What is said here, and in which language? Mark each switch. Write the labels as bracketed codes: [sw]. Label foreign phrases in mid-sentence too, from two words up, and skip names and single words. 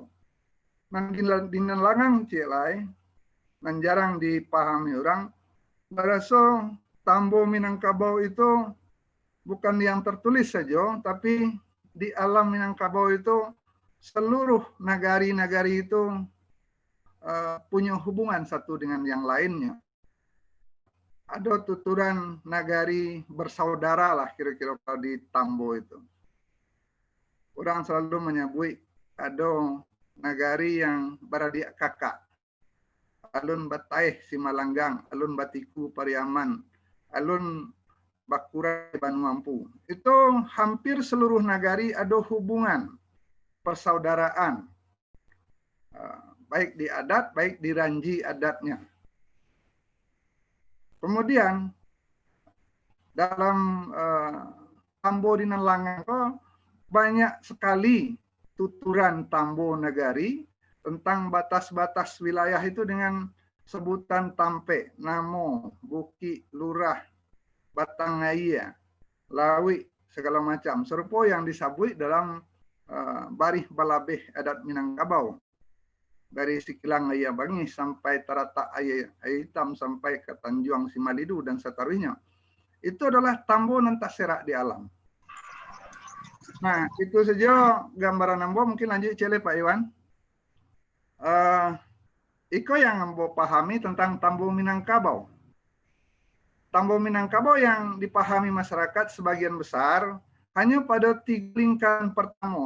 [id] Dan di Langang cilai, dan jarang dipahami orang, berasa Tambo Minangkabau itu bukan yang tertulis saja, tapi di alam Minangkabau itu seluruh nagari-nagari itu punya hubungan satu dengan yang lainnya. Ada tuturan nagari bersaudara lah kira-kira kalau di Tambo itu. Orang selalu menyebut ada nagari yang beradik kakak. [min] Alun Bataih Simalanggang, Alun Batiku Pariaman, Alun Bakura Banuampu. [id] Itu hampir seluruh nagari ada hubungan persaudaraan. baik di adat, baik di ranji adatnya. Kemudian dalam Tambo di Nalangan banyak sekali tuturan Tambo Nagari tentang batas-batas wilayah itu dengan sebutan Tampe, Namo, Buki, Lurah, Batangaya, Lawi, segala macam. Serupa yang disabui dalam Barih Balabeh adat Minangkabau. Dari Sikilang Ayah Bangis sampai Taratak Ayah Hitam sampai ke Tanjuang Simalidu dan seterusnya. Itu adalah Tambo nantas serak di alam. Nah, itu saja gambaran Ambo. Mungkin lanjut cele Pak Iwan. Iko yang Ambo pahami tentang Tambo Minangkabau. Tambo Minangkabau yang dipahami masyarakat sebagian besar hanya pada 3 lingkaran pertama.